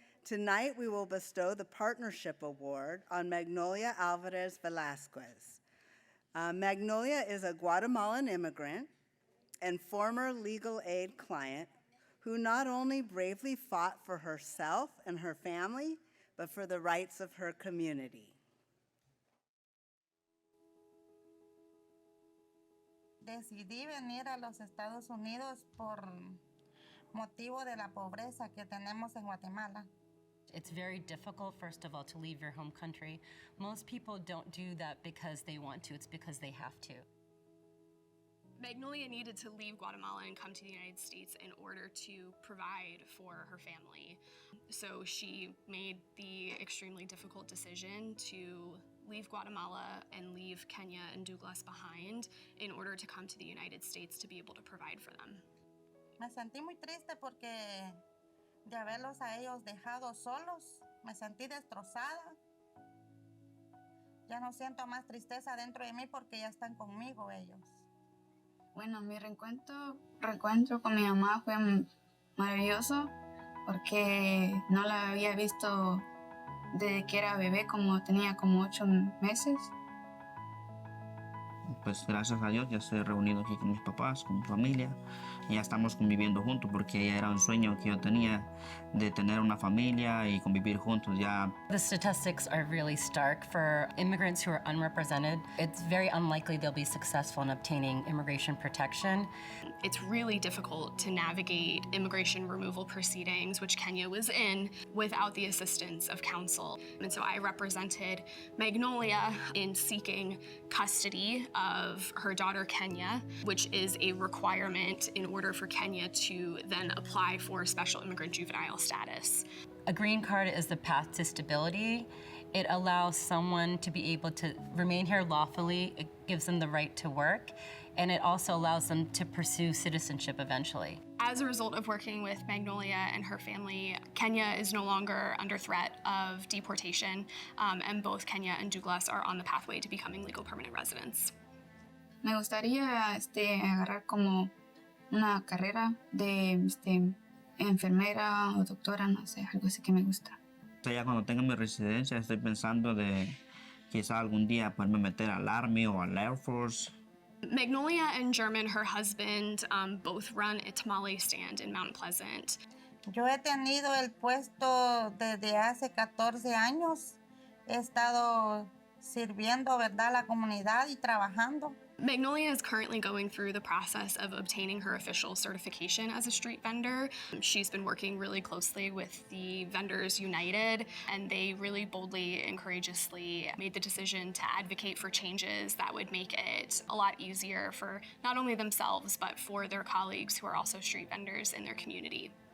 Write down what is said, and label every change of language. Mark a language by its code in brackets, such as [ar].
[en] Tonight, we will bestow the Partnership Award on Magnolia Alvarez Velasquez. Magnolia is a Guatemalan immigrant and former legal aid client who not only bravely fought for herself and her family, but for the rights of her community. [es] Decidí venir a los Estados Unidos por motivo de la pobreza que tenemos en Guatemala. [en] It's very difficult, first of all, to leave your home country. Most people don't do that because they want to, it's because they have to. Magnolia needed to leave Guatemala and come to the United States in order to provide for her family. So she made the extremely difficult decision to leave Guatemala and leave Kenya and Douglas behind in order to come to the United States to be able to provide for them. [es] Me sentí muy triste porque de haberlos a ellos dejado solos, me sentí destrozada. Ya no siento más tristeza dentro de mí porque ya están conmigo ellos. Bueno, mi reencuentro con mi mamá fue maravilloso porque no la había visto desde que era bebé, tenía como 8 meses. Pues gracias a Dios ya estoy reunido aquí con mis papás, con mi familia. Y ya estamos conviviendo juntos porque ya era un sueño que yo tenía de tener una familia y convivir juntos ya. [en] The statistics are really stark for immigrants who are unrepresented. It's very unlikely they'll be successful in obtaining immigration protection. It's really difficult to navigate immigration removal proceedings, which Kenya was in, without the assistance of counsel. And so I represented Magnolia in seeking custody of her daughter Kenya, which is a requirement in order for Kenya to then apply for special immigrant juvenile status. A green card is the path to stability. It allows someone to be able to remain here lawfully. It gives them the right to work, and it also allows them to pursue citizenship eventually. As a result of working with Magnolia and her family, Kenya is no longer under threat of deportation, and both Kenya and Douglas are on the pathway to becoming legal permanent residents. [es] Me gustaría agarrar como una carrera de enfermera o doctora, no sé, algo así que me gusta. Ya cuando tenga mi residencia estoy pensando de quizá algún día poderme meter al Army o al Air Force. [en] Magnolia and German, her husband, both run a tamale stand in Mount Pleasant. [es] Yo he tenido el puesto desde hace 14 años. He estado sirviendo, ¿verdad?, a la comunidad y trabajando. [en] Magnolia is currently going through the process of obtaining her official certification as a street vendor. She's been working really closely with the Vendors United, and they really boldly and courageously made the decision to advocate for changes that would make it a lot easier for not only themselves, but for their colleagues who are also street vendors in their community.